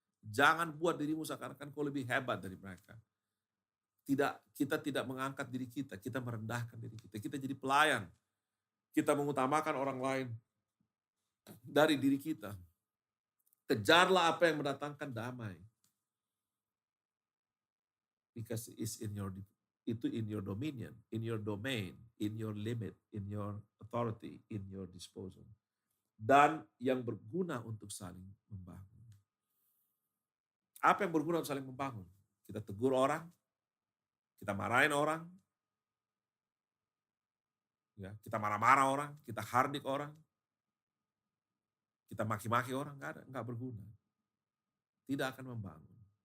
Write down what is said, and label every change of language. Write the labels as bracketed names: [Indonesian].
[Indonesian] Jangan buat dirimu seakan-akan kau lebih hebat dari mereka. Kita tidak mengangkat diri kita merendahkan diri kita. Kita jadi pelayan. Kita mengutamakan orang lain dari diri kita. Kejarlah apa yang mendatangkan damai. [English] Because it's in your dominion, in your domain, in your limit, in your authority, in your disposal. [Indonesian] Dan yang berguna untuk saling membangun. Apa yang berguna untuk saling membangun? Kita tegur orang, kita marahin orang, ya, kita marah-marah orang, kita hardik orang, kita maki-maki orang, nggak berguna. Tidak akan membangun.